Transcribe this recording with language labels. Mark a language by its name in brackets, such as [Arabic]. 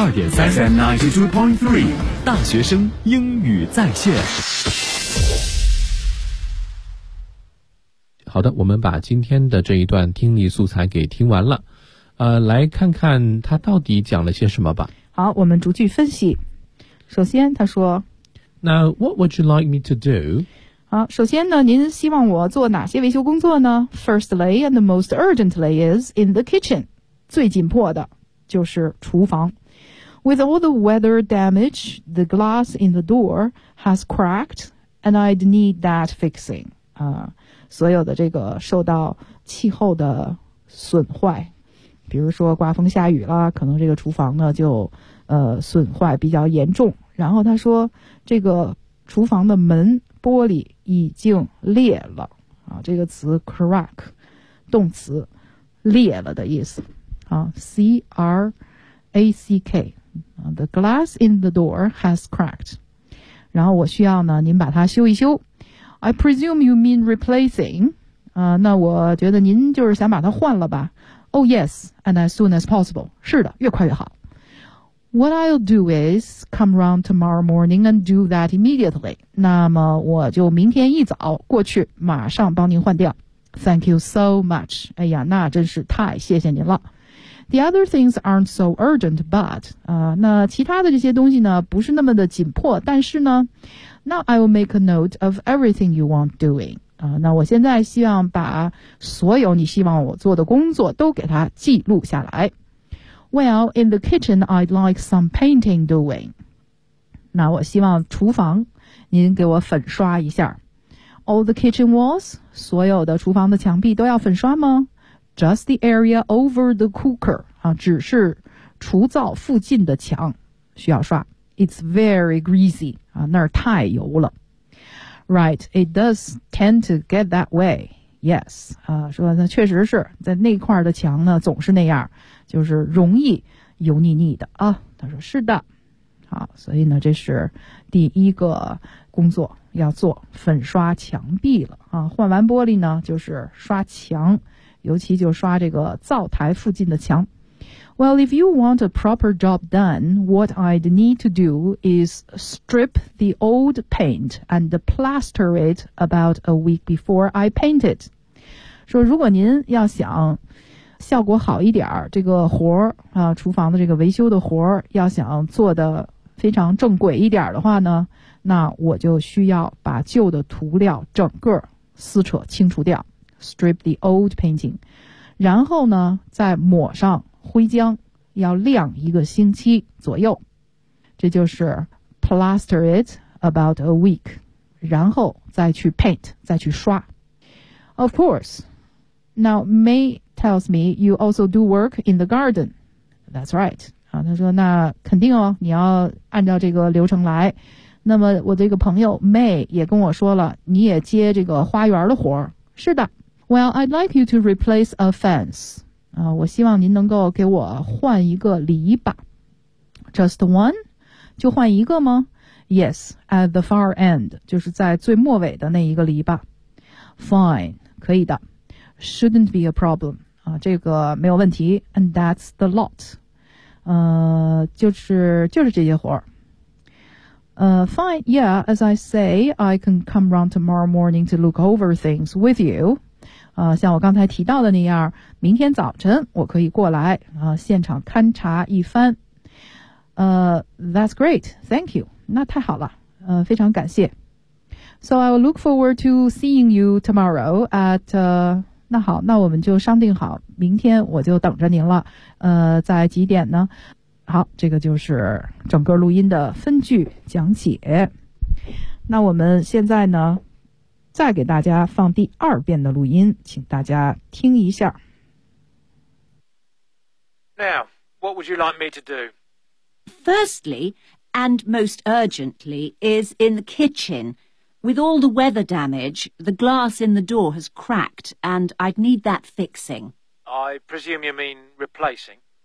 [Chinese] FM 92.3 大学生英语在线。好的，我们把今天的这一段听力素材给听完了，来看看他到底讲了些什么吧。好，我们逐句分析。首先他说， [English] Now what would you like me to do? [Chinese] 好，首先呢，您希望我做哪些维修工作呢？ [English] Firstly and the most urgently is in the kitchen， [Chinese] 最紧迫的就是厨房。 [English] With all the weather damage, the glass in the door has cracked, and I'd need that fixing. [Chinese] 所有的这个受到气候的损坏，比如说刮风下雨了，可能这个厨房呢就损坏比较严重。然后他说这个厨房的门玻璃已经裂了，这个词 crack 动词裂了的意思C-R-A-C-K [English] The glass in the door has cracked. [Chinese] 然后我需要呢您把它修一修。 [English] I presume you mean replacing. [Chinese] 那我觉得您就是想把它换了吧。 [English] Oh yes, and as soon as possible. [Chinese] 是的，越快越好。 [English] What I'll do is come round tomorrow morning and do that immediately. [Chinese] 那么我就明天一早过去马上帮您换掉。 [English] Thank you so much. [Chinese] 哎呀，那真是太谢谢您了。 [English] The other things aren't so urgent, but, [Chinese] 那其他的这些东西呢不是那么的紧迫，但是呢 [English] Now I will make a note of everything you want doing. [Chinese] 那我现在希望把所有你希望我做的工作都给它记录下来。 [English] Well, in the kitchen, I'd like some painting doing. [Chinese] 那我希望厨房您给我粉刷一下。 [English] All the kitchen walls, [Chinese] 所有的厨房的墙壁都要粉刷吗？ [English] Just the area over the cooker, [Chinese] 只是厨灶附近的墙需要刷。 [English] It's very greasy, [Chinese] 那儿太油了。 [English] Right, it does tend to get that way. [Chinese] Yes, 说那确实是在那块的墙呢总是那样，就是容易油腻腻的啊。他说是的。好，所以呢这是第一个工作要做，粉刷墙壁了啊。换完玻璃呢就是刷墙。尤其就刷这个灶台附近的墙。 [English] Well, if you want a proper job done, what I'd need to do is strip the old paint and plaster it about a week before I paint it. [Chinese] 说如果您要想效果好一点，这个活儿啊，厨房的这个维修的活儿要想做得非常正规一点的话呢，那我就需要把旧的涂料整个撕扯清除掉。 [English] Strip the old painting, [Chinese] 然后呢再抹上灰浆，要晾一个星期左右。这就是 [English] plaster it about a week, [Chinese] 然后再去 paint, 再去刷。 [English] Of course, now May tells me you also do work in the garden. That's right. [Chinese] 他说那肯定哦，你要按照这个流程来。那么我这个朋友 May 也跟我说了，你也接这个花园的活。是的。 [English] Well, I'd like you to replace a fence. [Chinese] 我希望您能够给我换一个篱笆。 [English] Just one? [Chinese] 就换一个吗？ [English] Yes, at the far end, [Chinese] 就是在最末尾的那一个篱笆。 [English] Fine, [Chinese] 可以的。 [English] Shouldn't be a problem. [Chinese] 这个没有问题。 [English] And that's the lot. [Chinese] 就是这些活儿。 [English] Fine, yeah, as I say, I can come round tomorrow morning to look over things with you. [Chinese] 像我刚才提到的那样，明天早晨我可以过来，现场勘察一番。 [English] That's great. Thank you. [Chinese] 那太好了。非常感谢。 [English] So I will look forward to seeing you tomorrow at, [Chinese] 那好，那我们就商定好，明天我就等着您了。在几点呢？好，这个就是整个录音的分句讲解。那我们现在呢，再给大家放第二遍的录音，请大家听一下。 [English] Now, what would you like me to do? Firstly, and most urgently, is in the kitchen. With all the weather damage, the glass in the door has cracked, and I'd need that fixing. I presume you mean replacing?